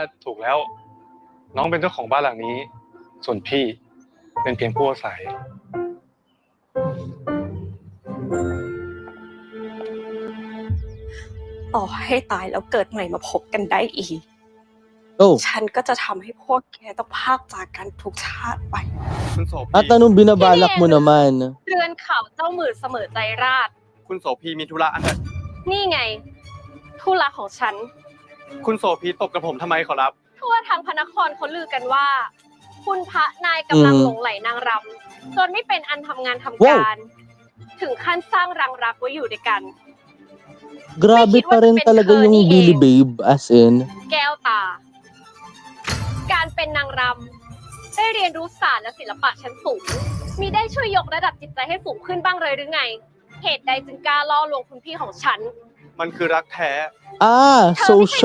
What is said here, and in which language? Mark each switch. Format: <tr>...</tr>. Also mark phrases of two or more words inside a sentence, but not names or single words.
<th>ถูกแล้ว น้องเป็นเจ้าของบ้านหลังนี้ ส่วนพี่เป็นเพียงผู้อาศัย ต่อให้ตายแล้วเกิดใหม่มาพบกันได้อีก oh. ฉันก็จะทำให้พวกแกต้องพรากจากกันทุกชาติไป คุณโสภี</th> <tl>At anong binabalak mo naman?</tl> <th>เรือนเขาเจ้าหมื่นเสมอใจราช คุณโสภีมีธุระอันใด นี่ไงธุระของฉัน คุณโสภีตบกับผมทำไมขอรับ ทั่วทางพระนครเขาลือกันว่า คุณพระนายกำลังหลงไหลนางรำจนไม่เป็นอันทำงานทำการ ถึงขั้นสร้างรังรักไว้อยู่ด้วยกัน</th> <tl>Grabe pa rin talaga yung Billy Babe</tl> <en>as in.</en> <th>แก้วตา การเป็นนางรำได้เรียนรู้ศาสตร์และศิลปะชั้นสูง มีได้ช่วยยกระดับจิตใจให้สูงขึ้นบ้างเลยหรือไง เหตุใดจึงกล้าล่อลวงคุณพี่ของฉัน มันคือรักแท้ Ah, เธอไม่ใช่</th>